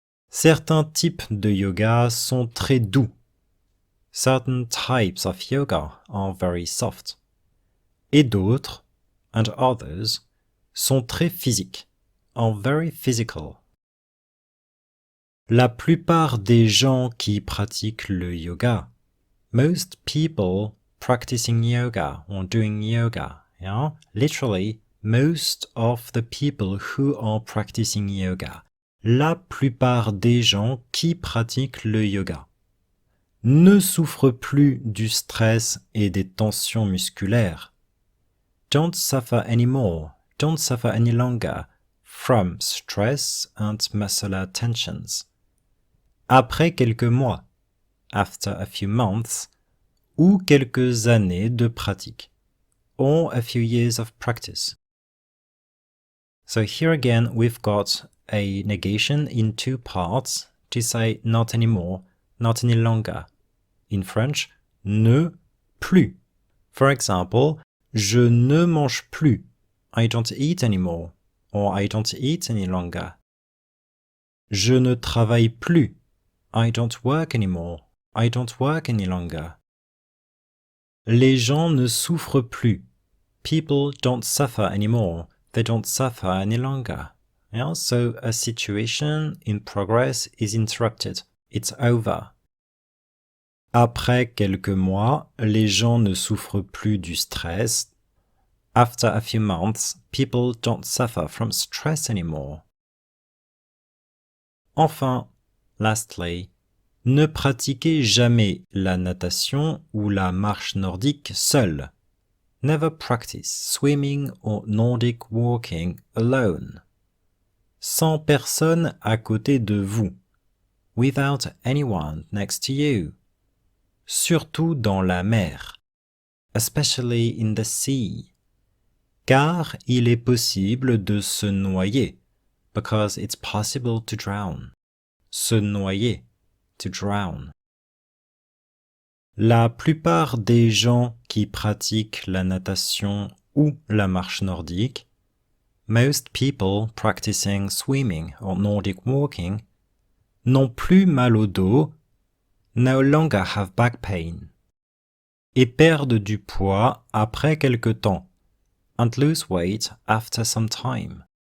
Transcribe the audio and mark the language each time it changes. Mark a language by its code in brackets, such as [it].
[fr] Certains types de yoga sont très doux. [en] Certain types of yoga are very soft. [fr] Et d'autres, [en] and others, [fr] sont très physiques, [en] are very physical. [fr] La plupart des gens qui pratiquent le yoga, [en] most people practicing yoga [fr] or doing yoga, yeah, literally, most of the people who are practicing yoga, la plupart des gens qui pratiquent le yoga, ne souffrent plus du stress et des tensions musculaires. [en] Don't suffer anymore, don't suffer any longer from stress and muscular tensions. [fr] Après quelques mois, [en] after a few months, [fr] ou quelques années de pratique, [en] or a few years of practice. So here again we've got a negation in two parts to say not anymore, not any longer. In French, ne plus. For example, [fr] je ne mange plus, [en] I don't eat anymore, or I don't eat any longer. [fr] Je ne travaille plus, [en] I don't work anymore, I don't work any longer. [fr] Les gens ne souffrent plus. [en] People don't suffer anymore. They don't suffer any longer. Yeah? So a situation in progress is interrupted. It's over. [fr] Après quelques mois, les gens ne souffrent plus du stress. [en] After a few months, people don't suffer from stress anymore. [fr] Enfin, [en] lastly, [fr] ne pratiquez jamais la natation ou la marche nordique seul. [en] Never practice swimming or Nordic walking alone. [fr] Sans personne à côté de vous. [en] Without anyone next to you. [fr] Surtout dans la mer. [en] Especially in the sea. [fr] Car il est possible de se noyer. [en] because it's possible to drown. [fr] Se noyer, [en] to drown. [fr] La plupart des gens qui pratiquent la natation ou la marche nordique, [en] most people practicing swimming or Nordic walking, [fr] n'ont plus mal au dos, [en] no longer have back pain, [fr] et perdent du poids après quelque temps, [en] and lose weight after some time.